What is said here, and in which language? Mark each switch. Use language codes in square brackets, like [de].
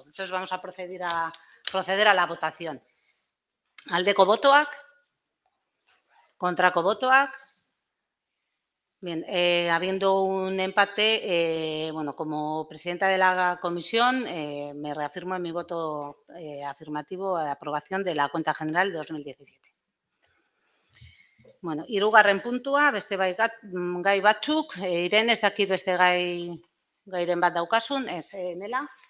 [es] Entonces vamos a proceder a la votación. [eu] Aldeko botoak, kontrako botoak. [es] Bien, habiendo un empate, bueno, como presidenta de la comisión, me reafirmo en mi voto afirmativo a la aprobación de la cuenta general de 2017. [eu] Bueno, hirugarren puntua, beste gai batzuk, Irene, ez dakit beste gairen bat daukasun, ez Nela.